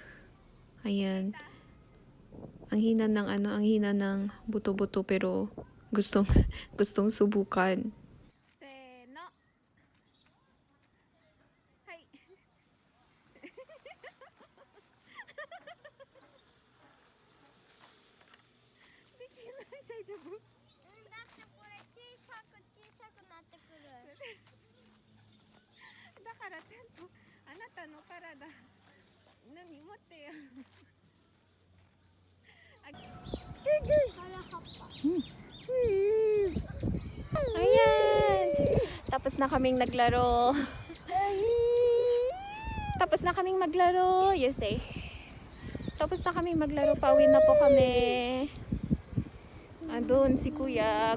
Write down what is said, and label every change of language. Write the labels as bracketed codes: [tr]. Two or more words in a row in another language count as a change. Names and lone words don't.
[tl] Ayan. Ang hina ng buto-buto pero Gustong, gustong subukan. Seno. Hay. Daijoubu? [ja] だってこれ小さくなってくる。だからちゃんとあなたの体何持ってよ。Ayan. [tl] Tapos na kaming naglaro. Tapos na kaming maglaro. Yes eh. Tapos na kaming maglaro. Pauwi na po kami. Andun si kuya.